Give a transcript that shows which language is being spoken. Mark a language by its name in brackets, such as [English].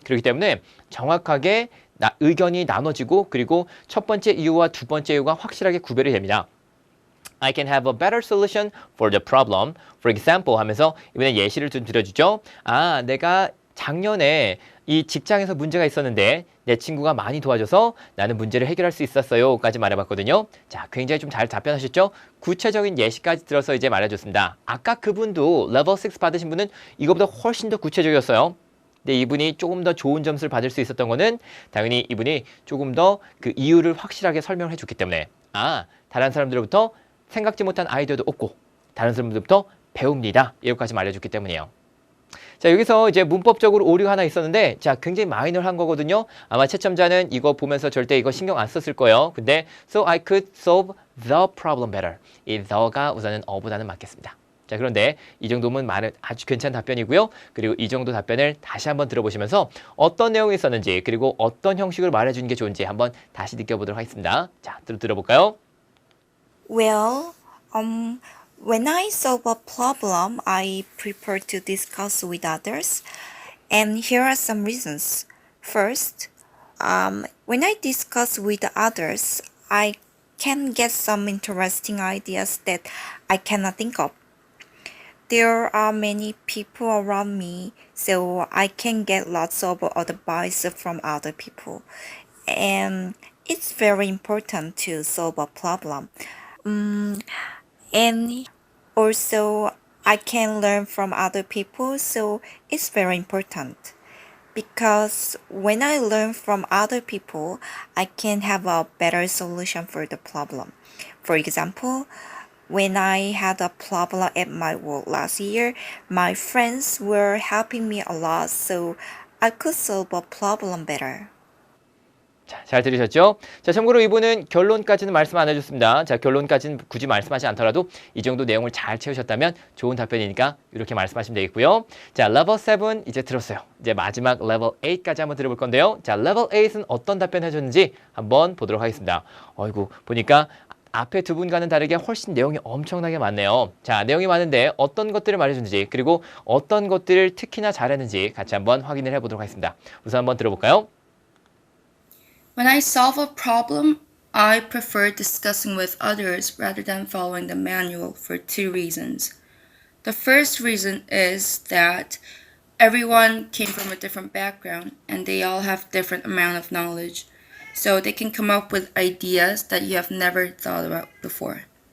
[Korean] 그렇기 때문에 정확하게 의견이 나눠지고 그리고 첫 번째 이유와 두 번째 이유가 확실하게 구별이 됩니다. [English] I can have a better solution for the problem. For example [Korean] 하면서 이번에 예시를 좀 드려주죠. 내가 작년에 이 직장에서 문제가 있었는데 내 친구가 많이 도와줘서 나는 문제를 해결할 수 있었어요. 까지 말해봤거든요. 자, 굉장히 좀 잘 답변하셨죠? 구체적인 예시까지 들어서 이제 말해줬습니다. 아까 그분도 레벨 6 받으신 분은 이거보다 훨씬 더 구체적이었어요. 근데 이분이 조금 더 좋은 점수를 받을 수 있었던 거는 당연히 이분이 조금 더 그 이유를 확실하게 설명을 해줬기 때문에 다른 사람들로부터 생각지 못한 아이디어도 얻고 다른 사람들로부터 배웁니다. 이것까지 말해줬기 때문이에요. 자, 여기서 이제 문법적으로 오류가 하나 있었는데 자, 굉장히 마이너한 거거든요. 아마 채점자는 이거 보면서 절대 이거 신경 안 썼을 거예요. 근데 [English] so I could solve the problem better. [Korean] 이 the가 우선은 어보다는 맞겠습니다. 자, 그런데 이 정도면 말은 아주 괜찮은 답변이고요. 그리고 이 정도 답변을 다시 한번 들어보시면서 어떤 내용이 있었는지 그리고 어떤 형식으로 말해주는 게 좋은지 한번 다시 느껴보도록 하겠습니다. 자, 들어볼까요? [English] Well, when I solve a problem, I prefer to discuss with others. And here are some reasons. First, when I discuss with others, I can get some interesting ideas that I cannot think of. There are many people around me, so I can get lots of advice from other people. And it's very important to solve a problem. And also, I can learn from other people, so it's very important. Because when I learn from other people, I can have a better solution for the problem. For example, when I had a problem at my work last year, my friends were helping me a lot, so I could solve a problem better. [Korean] 자, 잘 들으셨죠? 자, 참고로 이분은 결론까지는 말씀 안 해줬습니다. 자, 결론까지는 굳이 말씀하지 않더라도 이 정도 내용을 잘 채우셨다면 좋은 답변이니까 이렇게 말씀하시면 되겠고요. 자, 레벨 7 이제 들었어요. 이제 마지막 레벨 8까지 한번 들어볼 건데요. 자, 레벨 8은 어떤 답변 해줬는지 한번 보도록 하겠습니다. 어이구, 보니까 앞에 두 분과는 다르게 훨씬 내용이 엄청나게 많네요. 자, 내용이 많은데 어떤 것들을 말해줬는지 그리고 어떤 것들을 특히나 잘했는지 같이 한번 확인을 해보도록 하겠습니다. 우선 한번 들어볼까요? [English] When I solve a problem, I prefer discussing with others rather than following the manual for two reasons. The first reason is that everyone came from a different background and they all have different amount of knowledge, so they can come up with ideas that you have never thought about before.